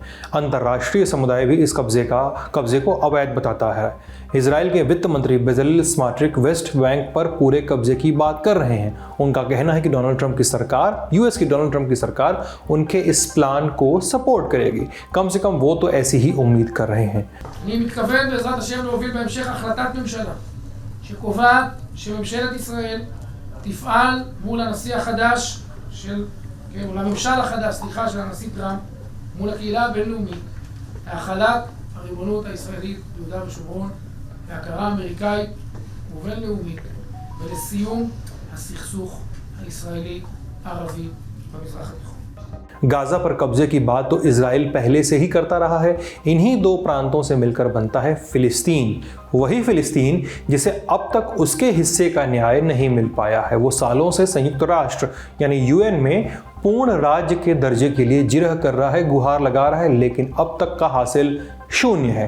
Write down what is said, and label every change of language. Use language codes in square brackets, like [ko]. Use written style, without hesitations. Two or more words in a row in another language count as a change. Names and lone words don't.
[hi] अंतर्राष्ट्रीय समुदाय भी इस कब्जे को अवैध बताता है। इजराइल के वित्त मंत्री बेज़लेल स्मोट्रिच वेस्ट बैंक पर पूरे कब्जे की बात कर रहे हैं। उनका कहना है कि यूएस की डोनाल्ड ट्रंप की सरकार उनके इस प्लान को सपोर्ट करेगी। कम से कम वो तो ऐसी ही उम्मीद कर रहे हैं। [he] אני מתכוון בעזרת השם להוביל בהמשך החלטת ממשלה שקובעת שממשלת ישראל תפעל מול הנשיא החדש מול הממשל החדש, של הנשיא טראמפ, מול הקהילה הבינלאומית, להחלת הריבונות הישראלית ביהודה ושומרון, להכרה אמריקאית ובינלאומית, ולסיום הסכסוך הישראלי-ערבי במזרח התיכון। [hi] गाजा पर कब्जे की बात तो इजराइल पहले से ही करता रहा है। इन्हीं दो प्रांतों से मिलकर बनता है फिलिस्तीन, वही फिलिस्तीन जिसे अब तक उसके हिस्से का न्याय नहीं मिल पाया है। वो सालों से संयुक्त राष्ट्र यानी यूएन में पूर्ण राज्य के दर्जे के लिए जिरह कर रहा है, गुहार लगा रहा है, लेकिन अब तक का हासिल शून्य है।